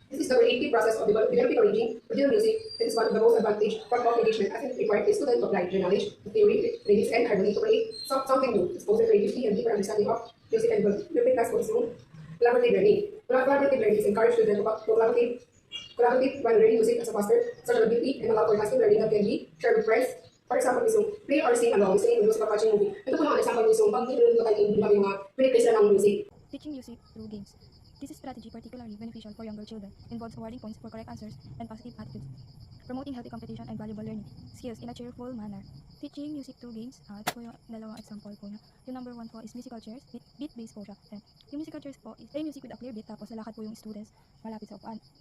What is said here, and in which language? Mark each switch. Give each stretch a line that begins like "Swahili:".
English: This is the creative process of developing arranging original music. It is one of the most advantage form of engagement as it requires the student to apply knowledge, theory, lyrics, and harmony to create something new, expose their creativity and deeper understanding of music and world. The class goes to collaborative learning. Collaborative learning is encouraged students to collaborate when learning music as a foster social ability and allow for lasting learning that can be shared with friends. For example, is yung play or sing along, listening to music or watching movie.
Filipino: Ito po naman example is yung pag tinulunod ko tayo yung mga replace ng music.
English: Teaching music through games. This strategy particularly beneficial for younger children, involves awarding points for correct answers and positive attitudes, promoting healthy competition and valuable learning skills in a cheerful manner. Teaching music through games,
Filipino: ito po yung dalawang example po niya. Yung number 1 po is musical chairs, beat-based po siya. Yung musical chairs po is
English: play music with a clear beat,
Filipino: tapos lalakad po yung students malapit sa upuan.